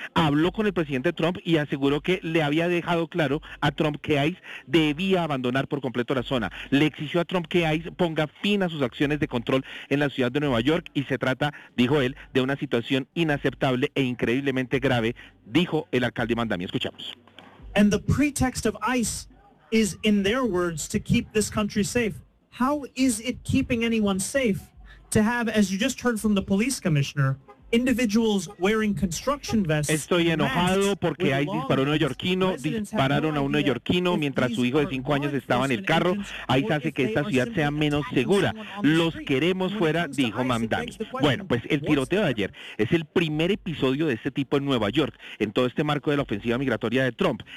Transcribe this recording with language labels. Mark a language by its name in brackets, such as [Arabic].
[Spanish] Habló con el presidente Trump y aseguró que le había dejado claro a Trump que ICE debía abandonar por completo la zona. Le exigió a Trump que ICE ponga fin a sus acciones de control en la ciudad de Nueva York, y se trata, dijo él, de una situación inaceptable e increíblemente grave, dijo el alcalde Mamdani. Escuchamos. [English] And the pretext of ICE is, in their words, to keep this country safe. How is it keeping anyone safe to have, as you just heard from the police commissioner, individuals wearing construction vests? [Spanish] Estoy enojado porque ahí disparó un neoyorquino, dispararon a un neoyorquino mientras su hijo de 5 años estaba en el carro. Ahí se hace que esta ciudad sea menos segura. Los queremos fuera, dijo Mamdani. Bueno, pues el tiroteo de ayer es el primer episodio de este tipo en Nueva York, en todo este marco de la ofensiva migratoria de Trump.